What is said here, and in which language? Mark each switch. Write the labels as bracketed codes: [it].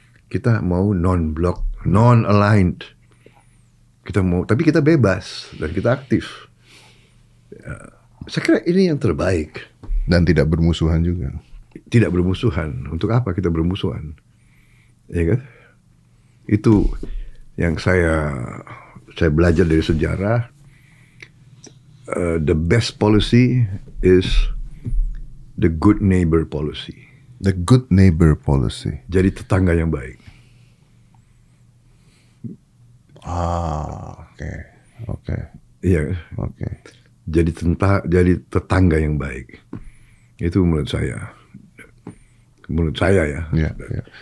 [id] Kita mau non-blok, non-aligned. Tapi kita bebas dan kita aktif. Ya, saya kira ini yang terbaik. Dan tidak bermusuhan juga. Tidak bermusuhan. Untuk apa kita bermusuhan? Ya kan? Itu yang saya belajar dari sejarah. [en] The best policy is the good neighbor policy. The good neighbor policy. [id] Jadi tetangga yang baik. Oke. Oke. Iya. Oke. Jadi tetangga yang baik. Itu menurut saya. Menurut saya ya. Iya, iya.